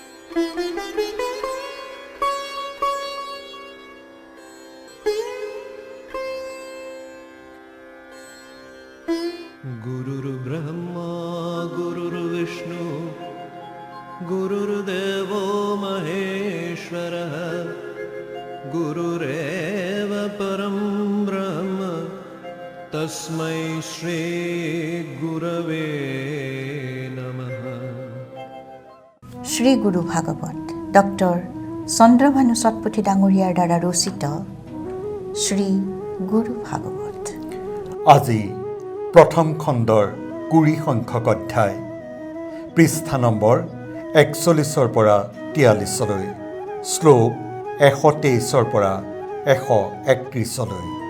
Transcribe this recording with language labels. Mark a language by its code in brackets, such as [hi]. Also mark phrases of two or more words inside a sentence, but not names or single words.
[sa] गुरुर्ब्रह्मा गुरुर्विष्णु गुरुर्देवो महेश्वरः गुरुरेव परं ब्रह्म तस्मै श्री गुरवे नमः। [as] শ্ৰী গুৰু ভাগৱত ডক্টৰ চন্দ্ৰভানু সৎপুথি ডাঙৰীয়াৰ দ্বাৰা ৰচিত শ্ৰী গুৰু ভাগৱত। আজি প্ৰথম খণ্ডৰ 20 সংখ্যক অধ্যায়, পৃষ্ঠা নম্বৰ 41 পৰা 43লৈ, শ্লোক 123 পৰা 131লৈ।